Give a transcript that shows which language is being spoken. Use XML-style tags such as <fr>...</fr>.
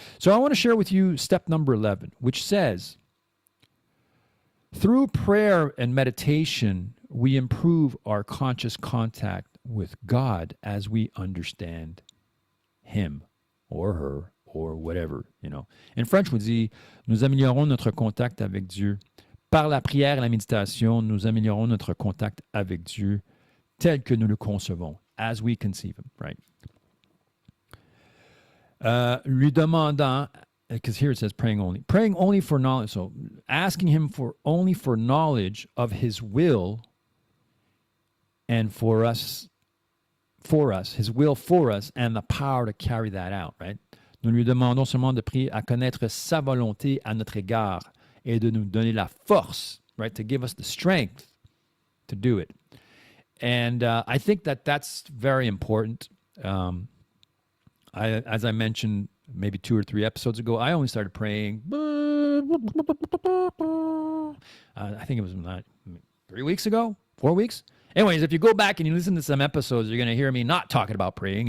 <en>So I want to share with you step number 11, which says, through prayer and meditation, we improve our conscious contact with God as we understand Him or her or whatever, In French,</en> <fr>on dit, nous améliorons notre contact avec Dieu. Par la prière et la méditation, nous améliorons notre contact avec Dieu tel que nous le concevons,</fr> <en>as we conceive Him, right?</en> <fr>Lui demandant,</fr> <en>because here it says praying only for knowledge. So asking Him only for knowledge of His will and for us, His will for us, and the power to carry that out, right?</en> <fr>Nous lui demandons seulement de prier à connaître sa volonté à notre égard et de nous donner la force,</fr> <en>right, to give us the strength to do it. And I think that's very important. As I mentioned maybe 2 or 3 episodes ago, I only started praying, I think it was 3 weeks ago, 4 weeks. Anyways, if you go back and you listen to some episodes, you're going to hear me not talking about praying.</en>